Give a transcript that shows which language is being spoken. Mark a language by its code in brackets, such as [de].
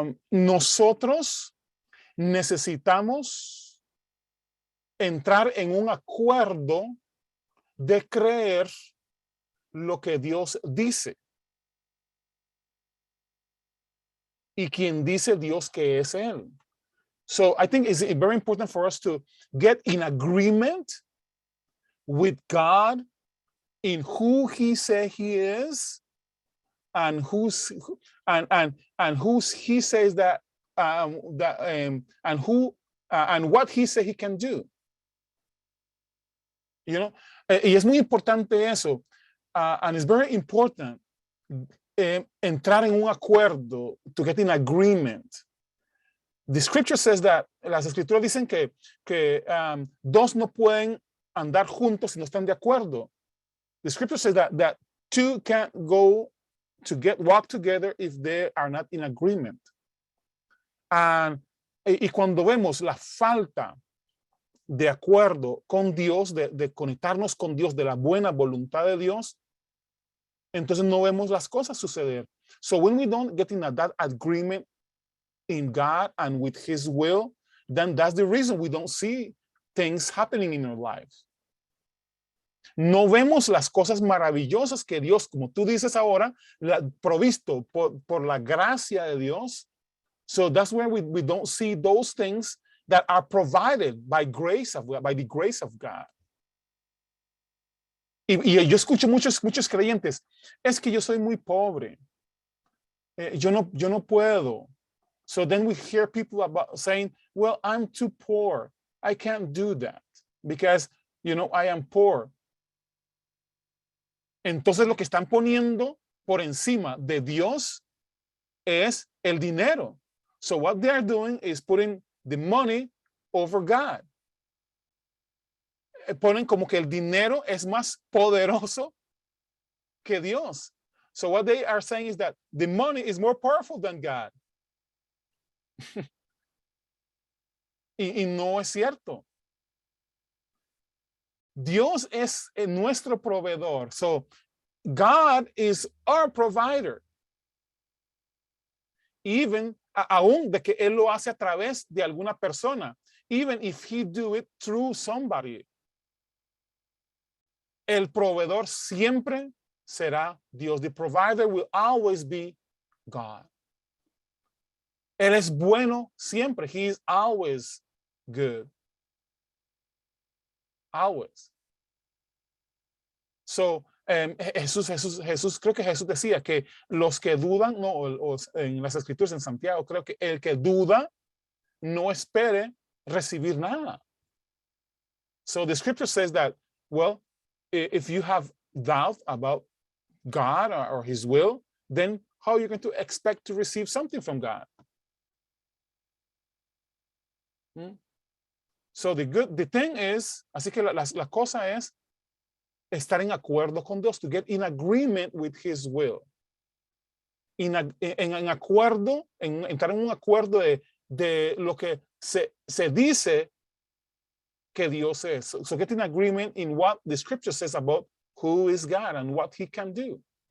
[es] Nosotros necesitamos entrar en un acuerdo de creer lo que Dios dice. Y quien dice Dios que es Él. [en] So I think it's very important for us to get in agreement with God in who He said He is, and who He says that and what He said He can do. You know, [es] y es muy importante eso, [en] and it's very important [es] entrar en un acuerdo, [en] to get in agreement. The scripture says that, [es] las escrituras dicen que dos no pueden andar juntos si no están de acuerdo. [en] The scripture says that two can't go to walk together if they are not in agreement. [es] Y cuando vemos la falta de acuerdo con Dios, de conectarnos con Dios, de la buena voluntad de Dios, entonces no vemos las cosas suceder. [en] So when we don't get in that agreement in God and with His will, then that's the reason we don't see things happening in our lives. [es] No vemos las cosas maravillosas que Dios, como tú dices ahora, provisto por la gracia de Dios. [en] So that's where we don't see those things that are provided by the grace of God. [es] Y yo escucho muchos creyentes, es que yo soy muy pobre. Yo no puedo. [en] So then we hear people saying, well, I'm too poor. I can't do that because, I am poor. [es] Entonces lo que están poniendo por encima de Dios es el dinero. [en] So what they're doing is putting the money over God. [es] Ponen como que el dinero es más poderoso que Dios. [en] So what they are saying is that the money is more powerful than God. [es] y no es cierto. Dios es nuestro proveedor. [en] So God is our provider. [es] Even aún de que Él lo hace a través de alguna persona. [en] Even if He do it through somebody. [es] El proveedor siempre será Dios. [en] The provider will always be God. [es] Él es bueno siempre. [en] He is always good. Always. [es] So, Jesús, creo que Jesús decía que los que dudan, en las escrituras en Santiago, creo que el que duda no espere recibir nada. [en] So the scripture says that, well, if you have doubt about God or His will, then how are you going to expect to receive something from God? So the thing is, [es] así que la cosa es estar en acuerdo con Dios, [en] to get in agreement with his will. [es] En acuerdo, entrar en un acuerdo de lo que se dice que Dios es. [en] So get in agreement in what the scripture says about who is God and what he can do.